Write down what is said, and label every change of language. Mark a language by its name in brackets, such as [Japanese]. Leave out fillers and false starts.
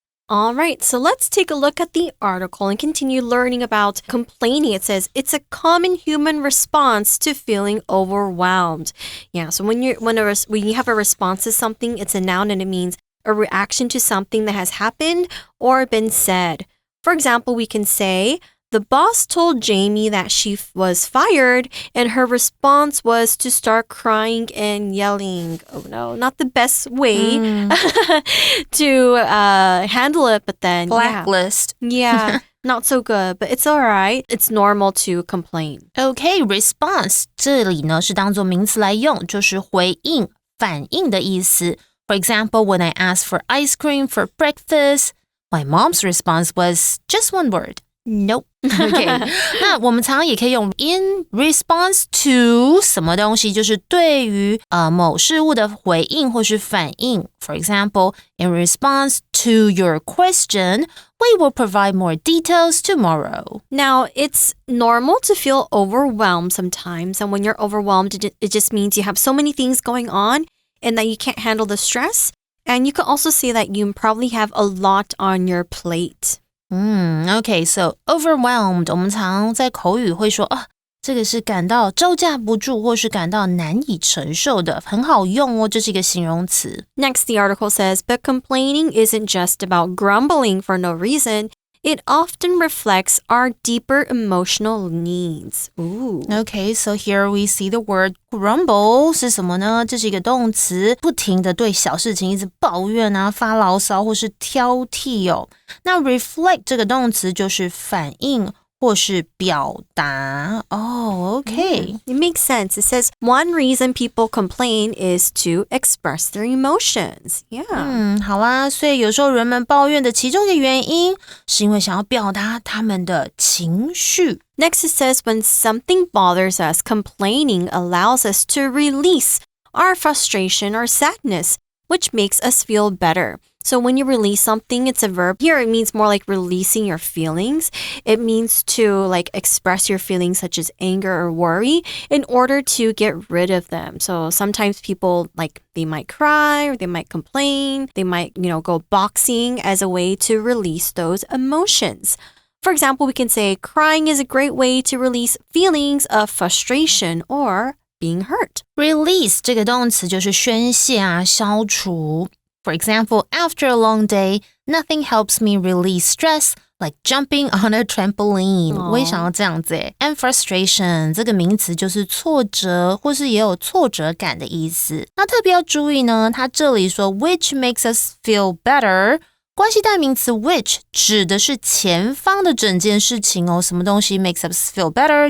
[English] All right, so let's take a look at the article and continue learning about complaining. It says it's a common human response to feeling overwhelmed. Yeah, so when you have a response to something, it's a noun and it means a reaction to something that has happened or been said. For example, we can say,The boss told Jamie that she was fired, and her response was to start crying and yelling. Oh no, not the best way to handle it, but then Blacklist. Yeah, not so good, but it's all right. It's normal to complain. [Chinese] OK, response 这里呢是当作名词来用，就是回应、反应的意思。 [English] For example, when I asked for ice cream for breakfast, my mom's response was just one word.Nope. OK. [Chinese] 那我们常常也可以用 [English] in response to [Chinese] 什么东西，就是对于某事物的回应或是反应。 [English] For example, in response to your question, we will provide more details tomorrow. Now, it's normal to feel overwhelmed sometimes. And when you're overwhelmed, it just means you have so many things going on and that you can't handle the stress. And you can also say that you probably have a lot on your plate.OK, [Chinese] so overwhelmed 我们常在口语会说这个是感到招架不住或是感到难以承受的，很好用哦，这是一个形容词。 [English] Next, the article says, but complaining isn't just about grumbling for no reason. It often reflects our deeper emotional needs. Ooh. Okay, so here we see the word grumble [Chinese] 是什么呢？这是一个动词，不停的对小事情一直抱怨啊，发牢骚或是挑剔哦。那 reflect 这个动词就是反应或是表达。 [English] Okay. It makes sense. It says one reason people complain is to express their emotions. Yeah. [Chinese] 好啊，所以有时候人们抱怨的其中一个原因是因为想要表达他们的情绪。 [English] Next, it says when something bothers us, complaining allows us to release our frustration or sadness, which makes us feel better. So when you release something, it's a verb. Here it means more like releasing your feelings. It means to like express your feelings such as anger or worry in order to get rid of them. So sometimes people they might cry or they might complain. They might, go boxing as a way to release those emotions. For example, we can say crying is a great way to release feelings of frustration or being hurt. [Chinese] Release 这个动词就是宣泄啊，消除。 [English] For example, after a long day, nothing helps me release stress like jumping on a trampoline. [Chinese] 我也想要这样子耶。 And frustration 这个名词就是挫折或是也有挫折感的意思。那特别要注意呢，它这里说 [English] which makes us feel better， [Chinese] 关系代名词 which 指的是前方的整件事情哦。什么东西 [English] makes us feel better？